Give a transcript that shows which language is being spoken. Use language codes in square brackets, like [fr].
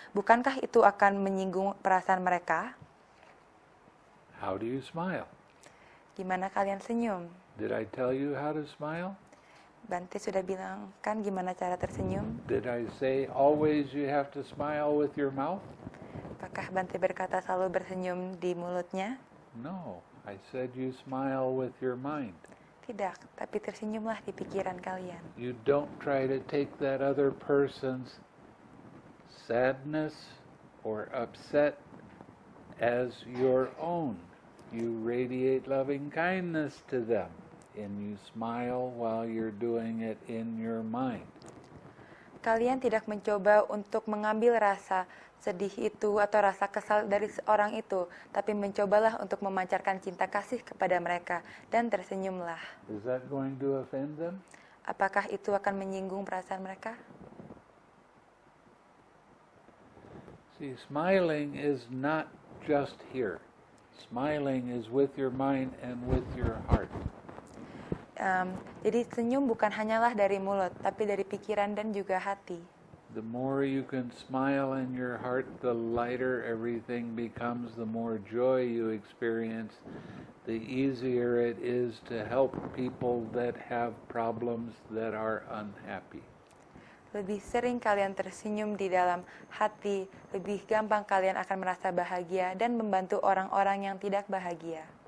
[id] Bukankah itu akan menyinggung perasaan mereka? [en] How do you smile? [id] Gimana kalian senyum? [en] Did I tell you how to smile? [id] Bante sudah bilang kan gimana cara tersenyum? [en] Did I say always you have to smile with your mouth? [id] Apakah Bante berkata selalu bersenyum di mulutnya? [en] No, I said you smile with your mind. [id] Tidak, tapi tersenyumlah di pikiran kalian. [en] You don't try to take that other person's sadness or upset as your own. You radiate loving kindness to them, and you smile while you're doing it in your mind. [id] Kalian tidak mencoba untuk mengambil rasa sedih itu atau rasa kesal dari seorang itu, tapi mencobalah untuk memancarkan cinta kasih kepada mereka dan tersenyumlah. [en] Is that going to offend them? [id] Apakah itu akan menyinggung perasaan mereka? [en] See, smiling is not just here. Smiling is with your mind and with your heart. [id] Jadi senyum bukan hanyalah dari mulut, tapi dari pikiran dan juga hati. [en] The more you can smile in your heart, the lighter everything becomes, the more joy you experience, the easier it is to help people that have problems that are unhappy. [id] Lebih sering kalian tersenyum di dalam hati, lebih gampang kalian akan merasa bahagia dan membantu orang-orang yang tidak bahagia.